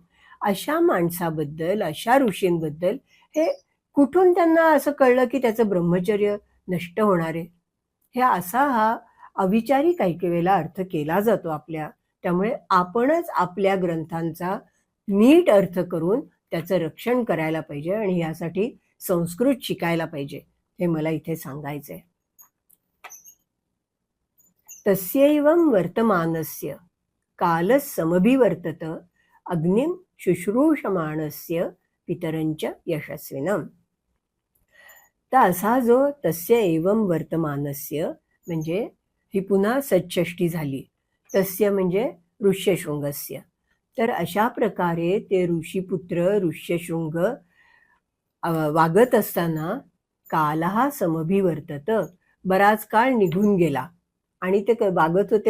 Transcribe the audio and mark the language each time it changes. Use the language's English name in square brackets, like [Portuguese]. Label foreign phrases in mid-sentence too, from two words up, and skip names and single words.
[Marathi] अशा माणसाबद्दल, अशा ऋषींबद्दल हे कुठून त्यांना असं कळलं की त्याचं ब्रह्मचर्य नष्ट होणार आहे? हे असा हा अविचारी काही काही वेळेला अर्थ केला जातो आपल्या. त्यामुळे आपणच आपल्या ग्रंथांचा नीट अर्थ करून त्याचं रक्षण करायला पाहिजे आणि यासाठी संस्कृत शिकायला पाहिजे, हे मला इथे सांगायचंय. [Sanskrit] तस्यैवं वर्तमानस्य कालः समभिवर्तत अग्निं शुश्रूषमाणस्य पितरंच यशस्विनम. [Marathi] तर असा जो [Sanskrit] तस्य एवं वर्तमानस्य [Marathi] म्हणजे ही पुन्हा सच्छष्टी झाली. तस्य म्हणजे ऋष्यशृंगस्य. तर अशा प्रकारे ते ऋषीपुत्र ऋष्यशृंग वागत असताना [Sanskrit] कालहा समभिवर्तत, [Marathi] बराच काळ निघून गेला आणि ते वागत होते.